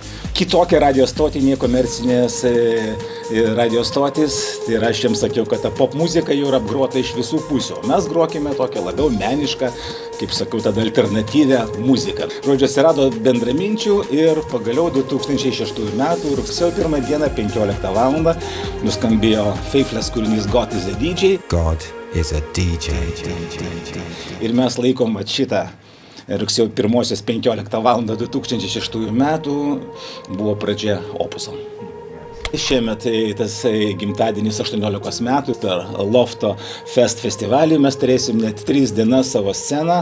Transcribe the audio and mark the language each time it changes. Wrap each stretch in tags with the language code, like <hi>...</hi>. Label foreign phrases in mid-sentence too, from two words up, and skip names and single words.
<lt>Kitokią radio stotį, nei komercinės radio stotis, tai aš jiems sakiau, kad ta pop muzika jau yra apgrota iš visų pusių. Mes grokime tokią labiau menišką, kaip sakiau, tada alternatyvę muziką. Žodžiu, atsirado bendraminčių ir pagaliau 2006 metų rugsėjo 1 dieną 15 val. Nuskambėjo Faithless kūrinys God is a DJ. God is a DJ. Ir mes laikom šitą rugsėjo 1 15 val. 2006 metų buvo pradžia Opuso. Šiemet tas gimtadienis 18 metų per Lofto Fest festivalį mes turėsim net 3 dienas savo sceną.</lt>